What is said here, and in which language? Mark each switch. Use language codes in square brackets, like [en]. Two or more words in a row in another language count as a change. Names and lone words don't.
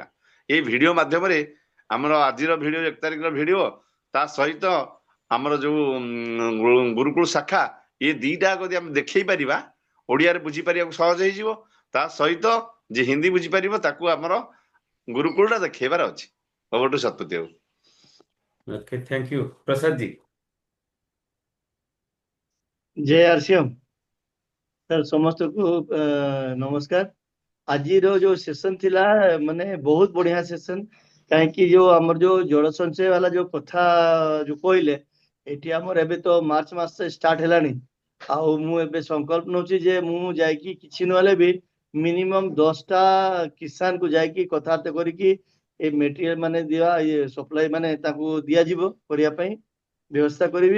[or] ଏଇ ଭିଡିଓ ମାଧ୍ୟମରେ ଆମର ଆଜିର ଭିଡିଓ 1 ତାରିଖର ଭିଡିଓ, ତା ସହିତ ଆମର ଯୋଉ ଗୁରୁକୁଳ ଶାଖା, ଏ ଦିଟା ଯଦି ଆମେ ଦେଖେଇ ପାରିବା ଓଡିଆରେ ବୁଝିପାରିବାକୁ ସହଜ ହେଇଯିବ। ତା ସହିତ ଯେ ହିନ୍ଦୀ ବୁଝିପାରିବ ତାକୁ ଆମର ଗୁରୁକୁଳଟା ଦେଖେଇବାର ଅଛି। [en] over to [or] ଶତପତି ବାବୁ। [en] okay, thank you. ପ୍ରସାଦ ଜି। [hi] जय आरसीएम सर समस्त को नमस्कार। [or] ଆଜିର ଯୋଉ ସେସନ ଥିଲା ମାନେ ବହୁତ ବଢିଆ ସେସନ, କାହିଁକି ଯୋଉ ଆମର ଯୋଉ ଜଳ ସଞ୍ଚୟ ବାଲା ଯୋଉ କଥା ଯୋଉ କହିଲେ, ଏଠି ଆମର ଏବେ ତ ମାର୍ଚ୍ଚ ମାସ ଷ୍ଟାର୍ଟ ହେଲାଣି। ଆଉ ମୁଁ ଏବେ ସଂକଳ୍ପ ନଉଛି ଯେ ମୁଁ ଯାଇକି କିଛି ନହେଲେ ବି ମିନିମମ୍ 10ଟା କିଷାନ କୁ ଯାଇକି କଥାବାର୍ତ୍ତା କରିକି ଏ ମେଟେରିଆଲ ମାନେ ଦିଆ ଇଏ ସପ୍ଲାଇ ମାନେ ତାଙ୍କୁ ଦିଆଯିବ କରିବା ପାଇଁ ବ୍ୟବସ୍ଥା କରିବି।